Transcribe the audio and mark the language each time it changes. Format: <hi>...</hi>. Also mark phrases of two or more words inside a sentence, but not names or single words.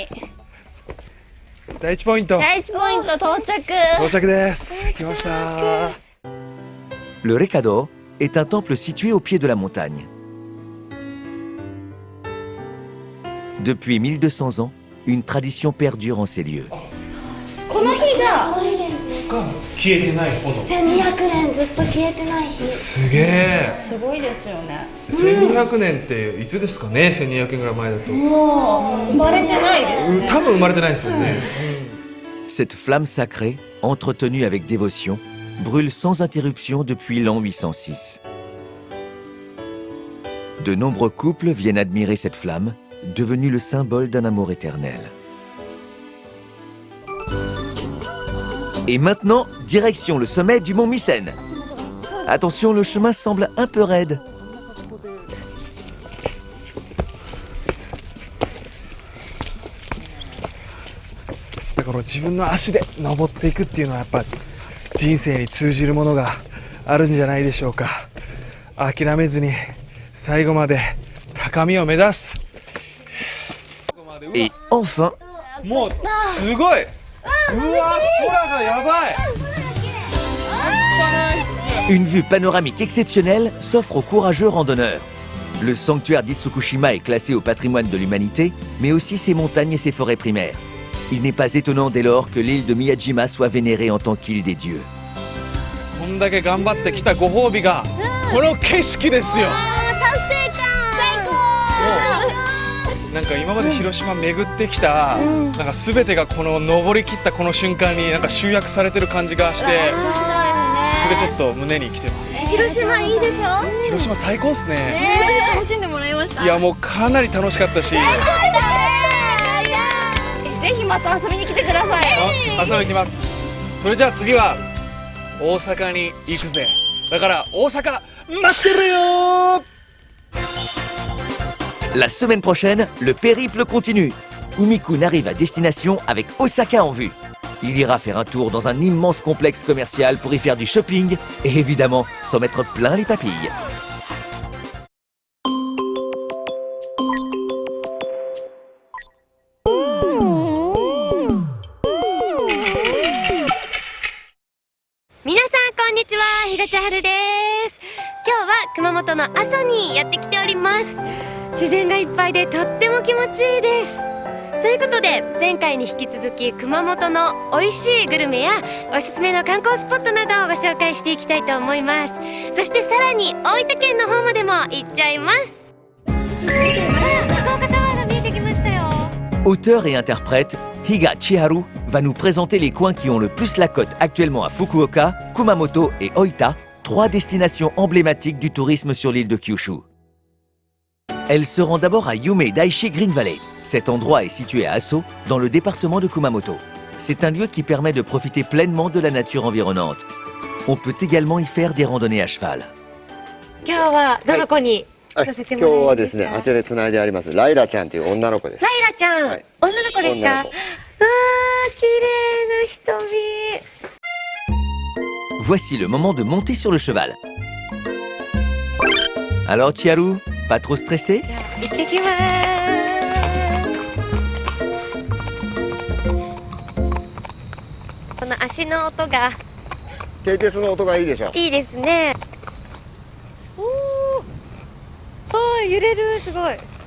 <ja>第1ポイント。第1ポイント到着。到着です。来ました。</ja> <fr>Le Rekado est un temple situé au pied de la montagne. Depuis 1200 ans, une tradition perdure en ces lieux.</fr> <ja>この日がこれですね。消えてない炎。 1200年ずっと消えてない日。すげえ。すごいですよね。 1200年っていつですかね。1200年ぐらい前だと。生まれてないですね。多分生まれてないですよね。</ja> <fr>Cette flamme sacrée, entretenue avec dévotion, brûle sans interruption depuis l'an 806. De nombreux couples viennent admirer cette flamme, devenue le symbole d'un amour éternel. Et maintenant, direction le sommet du mont Misen. Attention, le chemin semble un peu raide.</fr> <ja>だから自分の足で登っていくっていうのはやっぱ人生に通じるものがあるんじゃないでしょうか。諦めずに最後まで高みを目指す。</ja> <fr>Et enfin,</fr> <ja>もうすごい。うわ、空がやばい。</ja> <fr>une vue panoramique exceptionnelle s'offre aux courageux randonneurs. Le sanctuaire d'Itsukushima est classé au patrimoine de l'humanité, mais aussi ses montagnes et ses forêts primaires. Il n'est pas étonnant dès lors que l'île de Miyajima soit vénérée en tant qu'île des dieux.</fr> <ja>こんだけ頑張ってきたご褒美がこの景色ですよ。なんか今まで広島巡ってきた、なんか全てがこの登り切ったこの瞬間になんか集約されてる感じがして、すごいちょっと胸に来てます。広島いいでしょ。広島最高っすね。楽しんでもらいました。いやもうかなり楽しかったし。ぜひまた遊びに来てください。遊びに来ます。それじゃあ次は大阪に行くぜ。だから大阪待ってるよ。</ja> <fr>La semaine prochaine, le périple continue. Umikun arrive à destination avec Osaka en vue. Il ira faire un tour dans un immense complexe commercial pour y faire du shopping et évidemment s'en mettre plein les papilles.</fr> <ja>みなさん、こんにちは、Higachi Haruです. 今日は熊本の阿蘇にやってきております。自然がいっぱいでとっても気持ちいいです。ということで前回に引き続き熊本の美味しいグルメやおすすめの観光スポットなどをご紹介していきたいと思います。そしてさらに大分県の方までも行っちゃいます。福岡タワーが見えてきましたよ。</ja> <fr>Auteur et interprète, Higa Chiharu va nous présenter les coins qui ont le plus la cote actuellement à Fukuoka, Kumamoto et Oita, 3 destinations emblématiques du tourisme sur l'île de Kyushu. Elle se rend d'abord à Yume Daishi Green Valley. Cet endroit est situé à Aso, dans le département de Kumamoto. C'est un lieu qui permet de profiter pleinement de la nature environnante. On peut également y faire des randonnées à cheval.</fr> <ja>今日はどの子に今日はですね、あちらで繋いでありますライラちゃんという女の子です。ライラちゃん、はい、女の子ですか。女の子。わー、綺麗な瞳。</ja> <fr>Voici le moment de monter sur le cheval. Alors Chiharu, pas trop stressé?</fr> <ja>行ってきます。この足の音が蹄鉄の音がいいでしょ。いいですね。おー、揺れる、すごい。</ja>